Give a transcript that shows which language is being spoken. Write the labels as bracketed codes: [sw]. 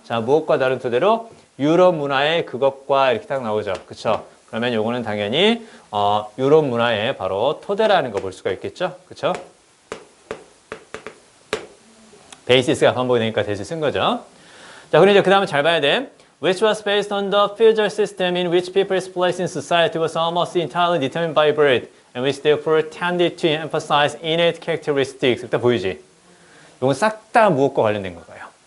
[ko] 자, 무엇과 다른 토대로? 유럽 문화의 그것과 이렇게 딱 나오죠. 그쵸? 그러면 요거는 당연히 유럽 문화의 바로 토대라는 거 볼 수가 있겠죠. 그쵸? 베이시스가 반복이 되니까 대신 쓴 거죠. 자, 그리고 이제 그 다음에 잘 봐야 돼. [en] Which was based on the feudal system in which people's place in society was almost entirely determined by birth and which therefore tended to emphasize innate characteristics. [ko] 일단 보이지? 이건 싹 다 무엇과 관련된 건가요?